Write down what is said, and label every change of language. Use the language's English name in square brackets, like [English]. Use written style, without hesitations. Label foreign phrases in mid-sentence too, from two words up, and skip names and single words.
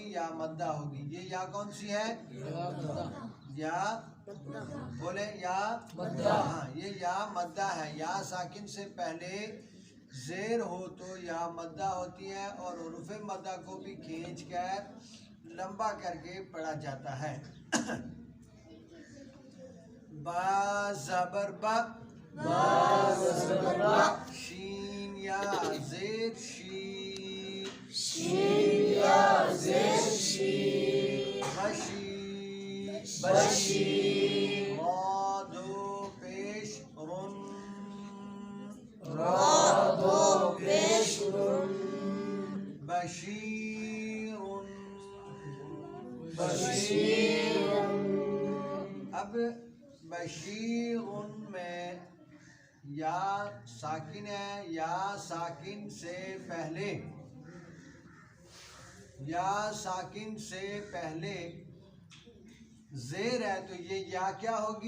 [Urdu] یا مدہ ہوگی. یہ یا کون سی ہے؟ یا بولے یا مدہ. ہاں یہ یا مدہ ہے. یا ساکن سے پہلے زیر ہو تو یا مدہ ہوتی ہے، اور حروف مدہ کو بھی کھینچ کر لمبا کر کے پڑھا جاتا ہے. با زبر با، شین یا زیر شی، بشی، را دو پیش رن، بشیرن. اب بشیرن میں یا ساکن ہے، یا ساکن سے پہلے، یا ساکن سے پہلے زیر ہے، تو یہ یا کیا ہوگی؟